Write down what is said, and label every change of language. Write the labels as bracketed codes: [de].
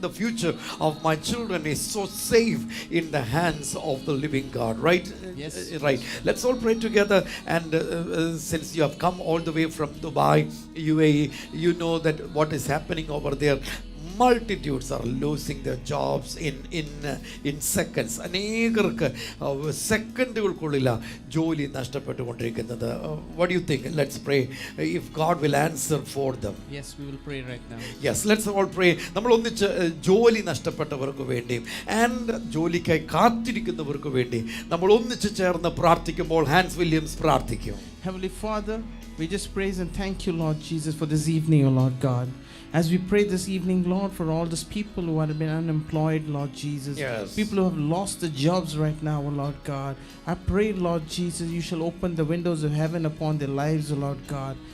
[en] The future of my children is so safe in the hands of the living God. Right? Yes. Right. Let's all pray together. And since you have come all the way from Dubai, UAE, you know that what is happening over there. Multitudes are losing their jobs in seconds. [ml] അനേകർക്ക് സെക്കൻഡുകൾക്കുള്ളിലാണ് ജോലി നഷ്ടപ്പെട്ടുകൊണ്ടിരിക്കുന്നത്. [en] What do you think? Let's pray if God will answer for them. Yes, we will pray right now. Yes, let's all pray. [ml] നമ്മൾ ഒന്നിച്ച് ജോലി നഷ്ടപ്പെട്ടവർക്ക് വേണ്ടിയും and ജോലിക്കായി കാത്തിരിക്കുന്നവർക്ക് വേണ്ടി നമ്മൾ ഒന്നിച്ച് ചേർന്ന് പ്രാർത്ഥിക്കുമ്പോൾ ഹാൻസ് വില്യംസ് പ്രാർത്ഥിക്കും. [en] Heavenly Father, we just praise and thank you, Lord Jesus, for this evening, O Lord God. As we pray this evening, Lord, for all these people who have been unemployed, Lord Jesus. Yes. People who have lost their jobs right now, O Lord God. I pray, Lord Jesus, you shall open the windows of heaven upon their lives, O Lord God.